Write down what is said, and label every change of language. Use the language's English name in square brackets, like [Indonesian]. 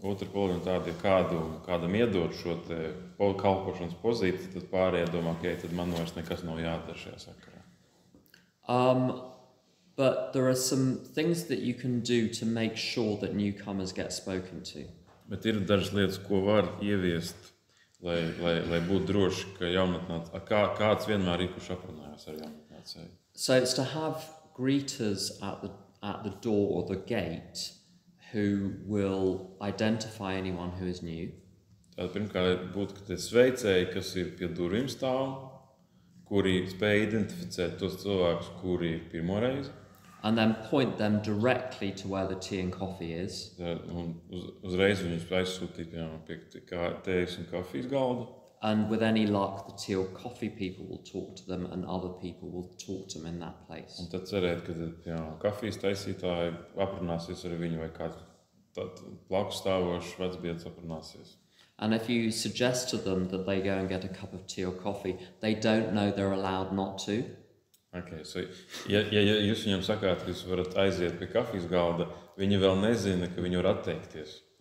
[Latvian] Otra problēma tāda, ja kādam iedod šo te kalpošanas pozīciju, tad pārējie domā, ka tad man vairs nekas nav jādara šajā sakarā. [English] But there are some things that you can do to make sure that newcomers get spoken to. [Latvian] Bet ir dažas lietas, ko var ieviest, lai būtu droši, ka kāds vienmēr ir, kurš aprunājas ar jaunatnācēju. [English] So it's to have greeters at the door or the gate who will identify anyone who is new. [Latvian] Tātad pirmkārt būtu, ka tie sveicēji, kas ir pie durvīm stāv, kuri spēj identificēt tos cilvēkus, kuri ir pirmo reizi. [English] And then point them directly to where the tea and coffee is. [Latvian] Un uzreiz viņus aizsūtīt pie tējas un kafijas galda. [English] And with any luck, the tea or coffee people will talk to them and other people will talk to them in that place. [Latvian] Un tad cerēt, ka kafijas taisītāji aprunāsies ar viņu vai kāds blakus stāvošs vecbiedrs aprunāsies. [English] And if you suggest to them that they go and get a cup of tea or coffee, they don't know they're allowed not to. [Latvian] Okay, so, ja jūs viņam sakāt, ka jūs varat aiziet pie kafijas galda, viņi vēl nezina, ka viņi var atteikties.